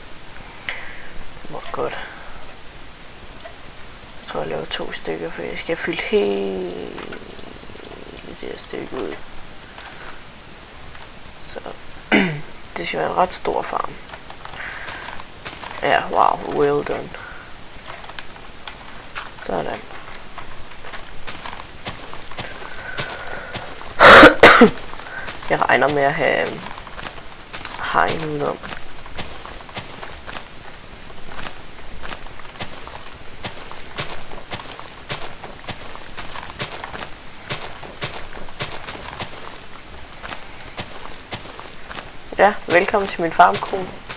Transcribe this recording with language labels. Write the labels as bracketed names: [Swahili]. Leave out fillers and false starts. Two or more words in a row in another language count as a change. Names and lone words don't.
[Danish] Det må godt. Jeg tror jeg laver 2 stykker, for jeg skal fylde hele det her stykke ud. Så det skal være en ret stor farm. Ja, [English] wow, well done. [Danish] Sådan. Jeg regner med at have hegn udenom. Ja, velkommen til min farmkron.